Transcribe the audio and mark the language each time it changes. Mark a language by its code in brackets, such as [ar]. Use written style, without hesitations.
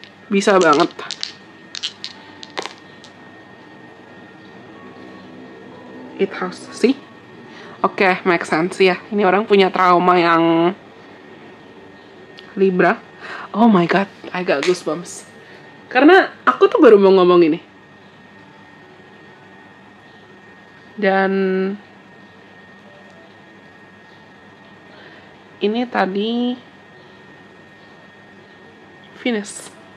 [id] Bisa banget. [en] It house, see? [id] Oke, [en] make sense [id] ya. Ini orang punya trauma yang Libra. [en] Oh my god, I got goosebumps. [id] Karena aku tuh baru mau ngomong ini. Dan ini tadi Venus.